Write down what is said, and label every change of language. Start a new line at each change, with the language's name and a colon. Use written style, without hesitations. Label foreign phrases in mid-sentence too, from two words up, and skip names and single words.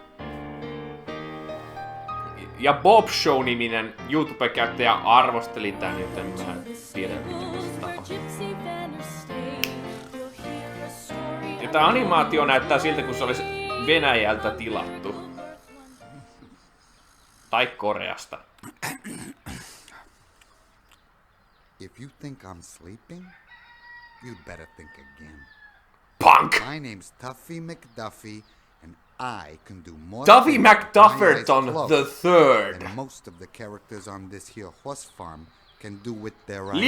Finnish: Ja Bob Show-niminen YouTube-käyttäjä arvosteli tän, joten mä tiedän, miten se tapahtuu. Ja tää animaatio näyttää siltä, kun se olisi Venäjältä tilattu. Tai Koreasta.
English: If you think I'm sleeping, you'd better think again. Punk! My name's Tuffy McDuffie, and I can do more Tuffy McDufferton the Third. And most of the characters on this here horse farm can do with their eyes